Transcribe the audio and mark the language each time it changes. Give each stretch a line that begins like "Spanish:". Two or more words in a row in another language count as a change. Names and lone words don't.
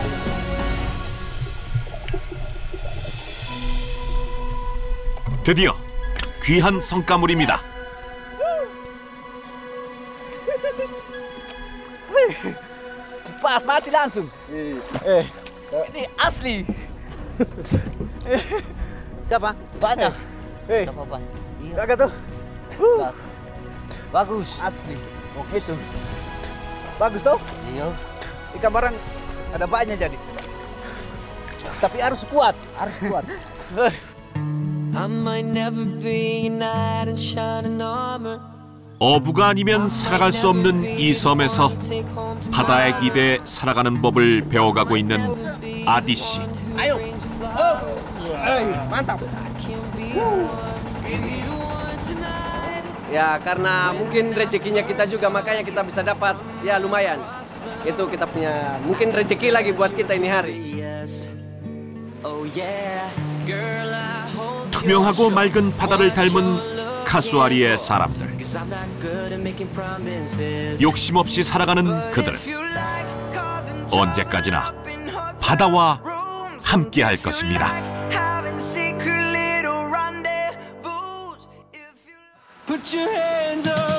Korean: 드디어 귀한 성과물입니다.
Indonesian: Pas mati langsung. Ini asli. Apa? Banyak. Gak apa-apa. Gak tuh. Bagus. Asli. Itu. Bagus toh? Iya. Ikan barang ada banyak jadi. Tapi harus kuat, harus kuat.
English: I might never be a knight in shining armor.
Korean: 어부가 아니면 살아갈 수 없는 이 섬에서 바다의 기대에 살아가는 법을 배워가고 있는 아디 씨.
Indonesian: Ayo. Mantap. Ya karena mungkin rezekinya kita juga makanya kita bisa dapat ya lumayan. Itu kita punya mungkin rezeki lagi buat kita ini hari.
Korean: 투명하고 맑은 바다를 닮은 카수아리의 사람들. 욕심 없이 살아가는 그들. 언제까지나 바다와 함께할 것입니다.
English: Put your hands up.